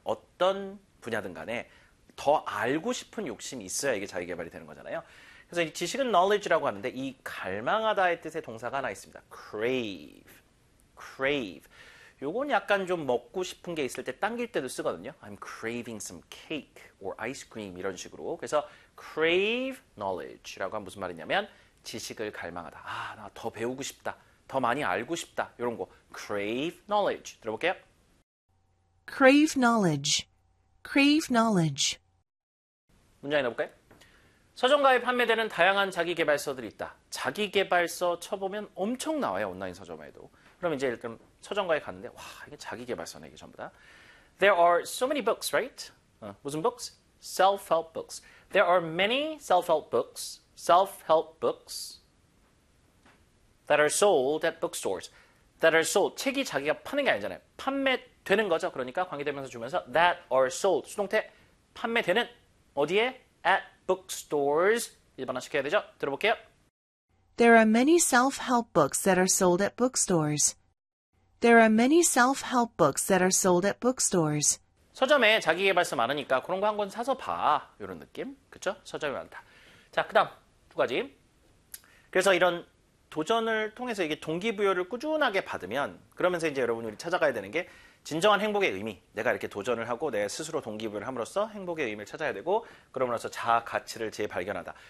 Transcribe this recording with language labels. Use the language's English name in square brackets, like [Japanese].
[Korean] 어떤 분야든 간에 더 알고 싶은 욕심이 있어야 이게 자기개발이 되는 거잖아요. 그래서 이 지식은 knowledge라고 하는데 이 갈망하다의 뜻의 동사가 하나 있습니다. [English] crave. crave. [Korean] 요건 약간 좀 먹고 싶은 게 있을 때 당길 때도 쓰거든요. [English] I'm craving some cake or ice cream [Korean] 이런 식으로. 그래서 [English] crave knowledge [Korean] 라고 하면 무슨 말이냐면 지식을 갈망하다. 아, 나 더 배우고 싶다. 더 많이 알고 싶다. 이런 거. [English] crave knowledge. [Korean] 들어볼게요. [English] crave knowledge. crave knowledge. [Korean] 문장 읽어볼까요? 서점가에 판매되는 다양한 자기개발서들이 있다. 자기개발서 쳐보면 엄청 나와요. 온라인 서점에도. 그럼 이제 일단 서점가에 갔는데 와, 이게 자기개발서네, 이게 전부 다. [English] There are so many books, right? 무슨 books? Self-help books. There are many self-help books. Self-help books that are sold at bookstores. That are sold. [Korean] 책이 자기가 파는 게 아니잖아요. 판매되는 거죠. 그러니까 관계대명사 주면서 [English] that are sold. [Korean] 수동태 판매되는 어디에? [English] At bookstores. [Korean] 일반화 시켜야 되죠. 들어볼게요. [English] There are many self-help books that are sold at bookstores. There are many self-help books that are sold at bookstores. [Korean] 서점에 자기개발서 많으니까 그런 거 한 권 사서 봐. 이런 느낌. 그쵸? 서점이 많다. 자, 그 다음 두 가지. 그래서 이런 도전을 통해서 이게 동기부여를 꾸준하게 받으면 그러면서 이제 여러분이 찾아가야 되는 게 진정한 행복의 의미. 내가 이렇게 도전을 하고 내 스스로 동기부여를 함으로써 행복의 의미를 찾아야 되고 그러므로써 자아가치를 재발견하다.